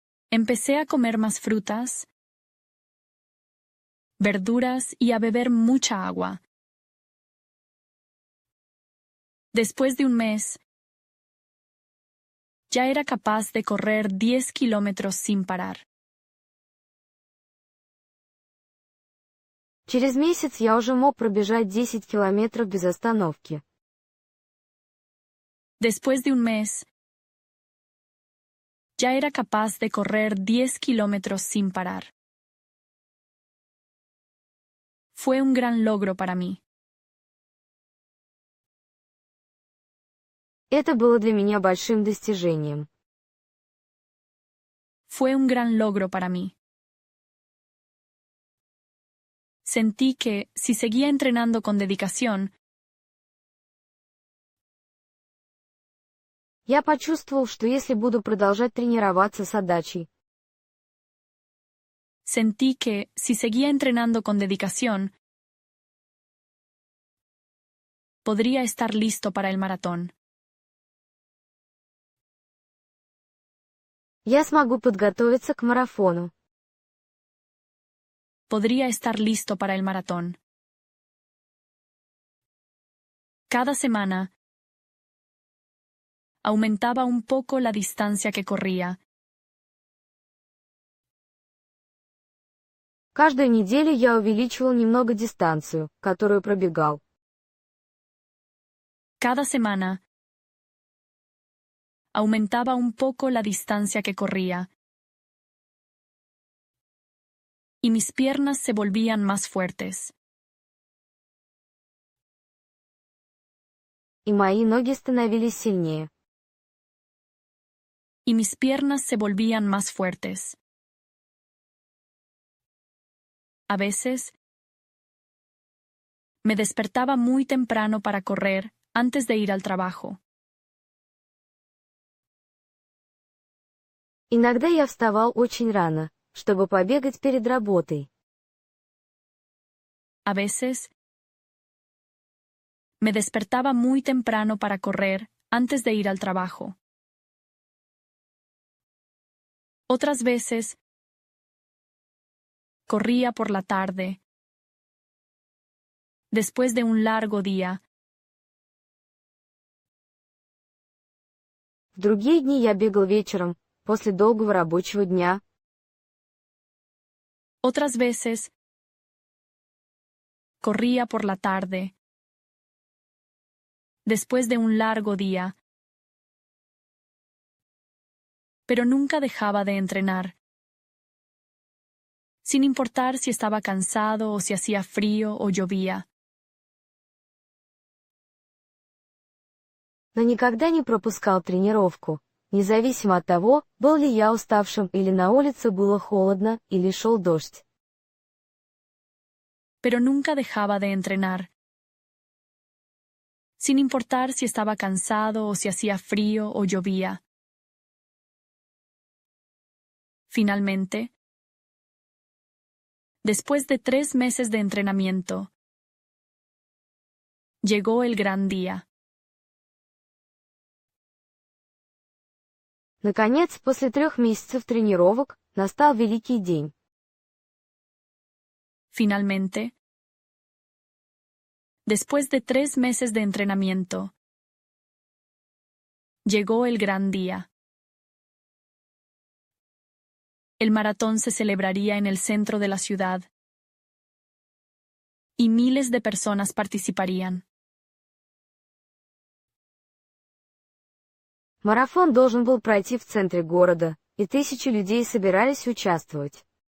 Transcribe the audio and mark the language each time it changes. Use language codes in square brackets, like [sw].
[es] Empecé a comer más frutas, verduras y a beber mucha agua. Después de un mes, ya era capaz de correr 10 kilómetros sin parar. [ru] Через месяц я уже мог пробежать 10 километров без остановки. [es] Después de un mes, ya era capaz de correr 10 kilómetros sin parar. Fue un gran logro para mí. [ru] Это было для меня большим достижением. [es] Fue un gran logro para mí. Sentí que, si seguía entrenando con dedicación, [ru] Я почувствовал, что если буду продолжать тренироваться с отдачей, [es] sentí que, si seguía entrenando con dedicación, podría estar listo para el maratón. [ru] Я смогу подготовиться к марафону. [es] Podría estar listo para el maratón. Cada semana aumentaba un poco la distancia que corría. [ru] Каждую неделю я увеличивал немного дистанцию, которую пробегал. [es] Cada semana aumentaba un poco la distancia que corría. Y mis piernas se volvían más fuertes. [ru] И мои ноги становились сильнее. [es] Y mis piernas se volvían más fuertes. A veces me despertaba muy temprano para correr antes de ir al trabajo. [ru] Иногда я вставал очень рано, чтобы побегать перед работой. [es] A veces me despertaba muy temprano para correr antes de ir al trabajo. Otras veces corría por la tarde, después de un largo día. [ru] В другие дни я бегал вечером, после долгого рабочего дня. [es] Otras veces corría por la tarde, después de un largo día. Pero nunca dejaba de entrenar. Sin importar si estaba cansado o si hacía frío o llovía. [ru] Но никогда не пропускал тренировку, независимо от того, был ли я уставшим или на улице было холодно или шел дождь. [es] Pero nunca dejaba de entrenar. Sin importar si estaba cansado o si hacía frío o llovía. Finalmente, después de 3 meses de entrenamiento, llegó el gran día. [ru] Наконец, после 3 месяцев тренировок, настал великий день. [es] Finalmente, después de 3 meses de entrenamiento, llegó el gran día. El maratón se celebraría en el centro de la ciudad y miles de personas participarían. [ru] Марафон должен был пройти в центре города, и тысячи людей собирались участвовать.